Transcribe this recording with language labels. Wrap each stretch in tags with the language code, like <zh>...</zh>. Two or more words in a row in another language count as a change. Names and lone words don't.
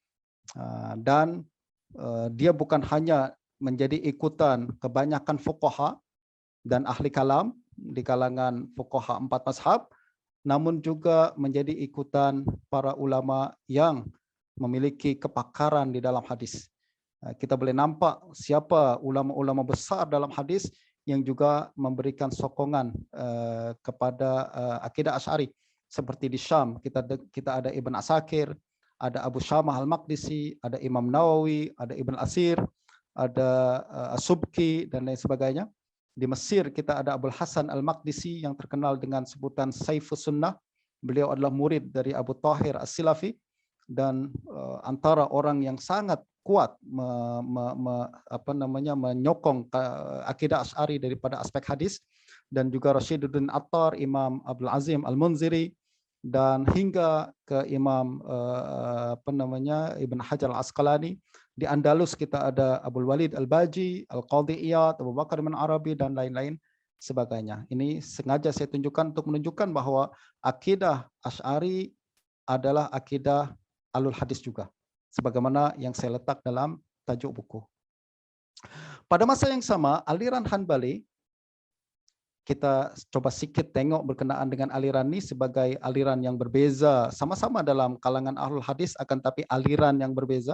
<ms>Dan dia bukan hanya menjadi ikutan kebanyakan fuqaha dan ahli kalam di kalangan fuqaha 4 mazhab, namun juga menjadi ikutan para ulama yang memiliki kepakaran di dalam hadis. Kita boleh nampak siapa ulama-ulama besar dalam hadis yang juga memberikan sokongan kepada akidah Asy'ari. Seperti di Syam kita ada Ibn Asakir, ada Abu Syamah Al-Maqdisi, ada Imam Nawawi, ada Ibn Asir, ada As-Subki, dan lain sebagainya. Di Mesir kita ada Abul Hasan Al-Maqdisi yang terkenal dengan sebutan Saifus Sunnah. Beliau adalah murid dari Abu Tahir As-Silafi, dan antara orang yang sangat kuat menyokong akidah Asy'ari daripada aspek hadis. Dan juga Rashiduddin Attar, Imam Abdul Azim Al-Munziri, dan hingga ke Imam Ibn Hajar Al-Asqalani. Di Andalus kita ada Abul Walid Al-Baji, Al-Qadhi Iyad, Abu Bakar bin Arabi, dan lain-lain sebagainya. Ini sengaja saya tunjukkan untuk menunjukkan bahwa akidah Asy'ari adalah akidah alul hadis juga, sebagaimana yang saya letak dalam tajuk buku. Pada masa yang sama, aliran Hanbali, kita coba sedikit tengok berkenaan dengan aliran ini sebagai aliran yang berbeza, sama-sama dalam kalangan ahlul hadis, akan tapi aliran yang berbeza.</ms>